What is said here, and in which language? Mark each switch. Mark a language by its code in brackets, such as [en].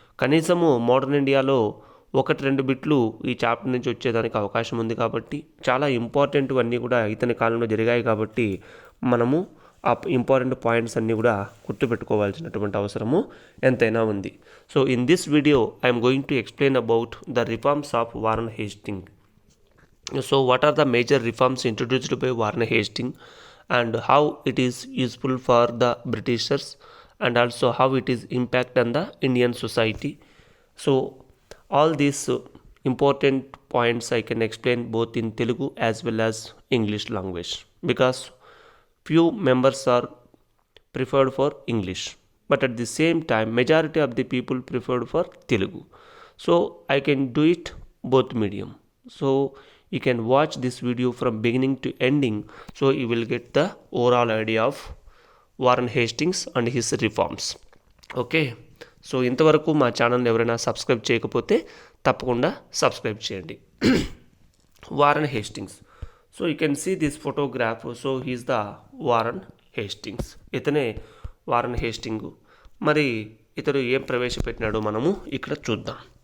[te] కనీసము మోడర్న్ ఇండియాలో 1-2 బిట్లు ఈ చాప్టర్ నుంచి వచ్చేదానికి అవకాశం ఉంది కాబట్టి చాలా ఇంపార్టెంట్ అన్నీ కూడా ఇతని కాలంలో జరిగాయి కాబట్టి మనము ఆ ఇంపార్టెంట్ పాయింట్స్ అన్నీ కూడా గుర్తుపెట్టుకోవాల్సినటువంటి అవసరము ఎంతైనా ఉంది. [en] So in this video I'm going to explain about the reforms of Warren Hasting. So what are the major reforms introduced by Warren Hastings and how it is useful for the Britishers and also how it is impact on the Indian society. So all these important points I can explain both in Telugu as well as English language because few members are preferred for English but at the same time majority of the people preferred for Telugu. So I can do it both medium. So you can watch this video from beginning to ending so you will get the overall idea of Warren Hastings and his reforms. [te] Okay, so ఇంతవరకు మా ఛానల్ని ఎవరైనా subscribe చేయకపోతే తప్పకుండా subscribe చేయండి. [en] Warren Hastings. So you can see this photograph. So he's the Warren Hastings. [te] ఇతనే Warren Hasting. మరి ఇతడు ఏం ప్రవేశపెట్టినాడో మనము ఇక్కడ చూద్దాం.